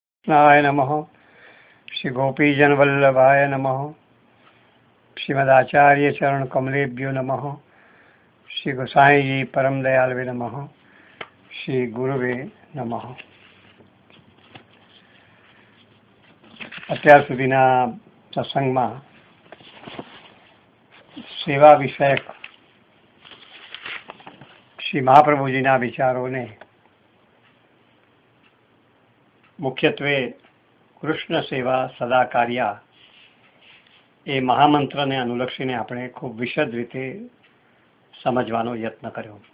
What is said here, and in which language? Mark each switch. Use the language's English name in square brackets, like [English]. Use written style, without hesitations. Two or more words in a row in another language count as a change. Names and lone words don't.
[Sanskrit] कृष्णाय नमः। श्री गोपीजन वल्लभाय नमः। श्रीमदाचार्य चरण कमलेभ्यो नमः। श्री गोसाई जी परम दयालवे नमः। श्री गुरुवे नमः। [Gujarati] અત્યાર સુધીના સત્સંગમાં સેવા વિષયક શ્રી મહાપ્રભુજીના વિચારોને મુખ્યત્વે [Sanskrit] કૃષ્ણ સેવા સદા કાર્યા [Gujarati] એ મહામંત્રને અનુલક્ષીને આપણે ખૂબ વિશદ રીતે સમજવાનો યત્ન કર્યો.